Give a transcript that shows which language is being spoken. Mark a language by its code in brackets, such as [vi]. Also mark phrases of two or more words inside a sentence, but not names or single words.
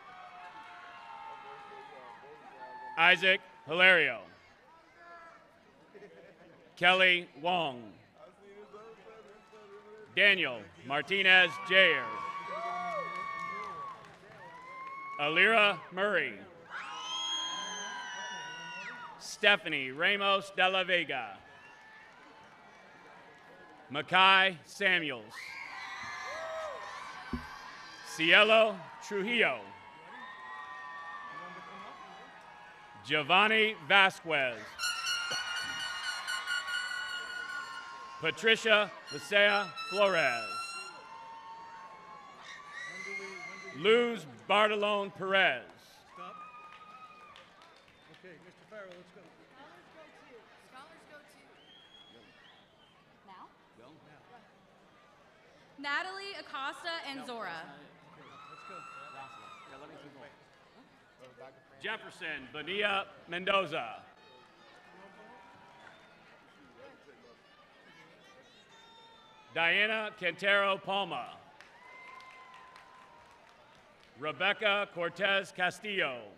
[en] Isaac Hilario. Kelly Wong. Daniel Martinez Jair. Alira Murray. Stephanie Ramos de la Vega. Makai Samuels. Cielo Trujillo. Giovanni Vasquez. Patricia Lisea Flores. Luz Bartolone Perez. Stop. Okay, Mr. Farrell, let's go. Scholars go to. Now? Go. Natalie Acosta and Zora. Okay, let's go. Jefferson Bonilla Mendoza. Diana Quintero Palma. Rebecca Cortez Castillo.